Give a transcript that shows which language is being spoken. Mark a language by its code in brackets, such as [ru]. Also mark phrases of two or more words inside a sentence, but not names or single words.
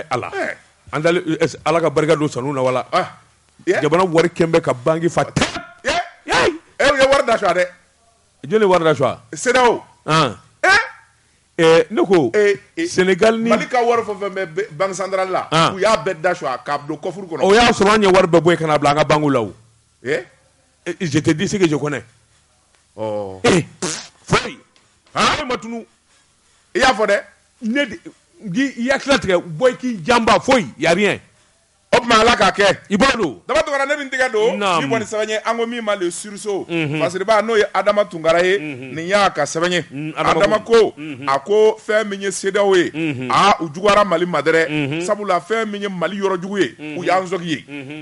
[bm] ala an ala ka barika don sanu na wala jamana wari kɛn bɛ ka banque fa e ye wari d'achat dɛ. Jɔn wari d'achat? CEDEAO. Ne ko Sénégal ni Mali ka wari fɛn fɛn bɛ banque centrale la u y'a bɛɛ d'achat k'a don coffre kɔnɔ. O y'a sɔrɔ an ye wari bɛɛ bɔ yen ka na bila an ka banque la o. [fr] Je te dis ce que je connais. Oh. [bm] Foyi. Ma tunu. I y'a fɔ dɛ. I y'a tila tigɛ bɔ i k'i janba foyi [fr] y a rien. [bm] O tuma Ala k'a kɛ. I b'a don. Daba Tunkara ne bɛ n tɛgɛ don. Ni kɔni sɛbɛn ye an ko min ma [fr] le sursaut. [bm] Fasiriba n'o ye Adama Tunkara ye. Nin y'a ka sɛbɛn ye. Adama ko a ko fɛn min ye CEDEAO ye. U juguyara Mali ma dɛrɛ. Sabula fɛn min ye Mali yɔrɔ jugu ye u y'an zɔki ye.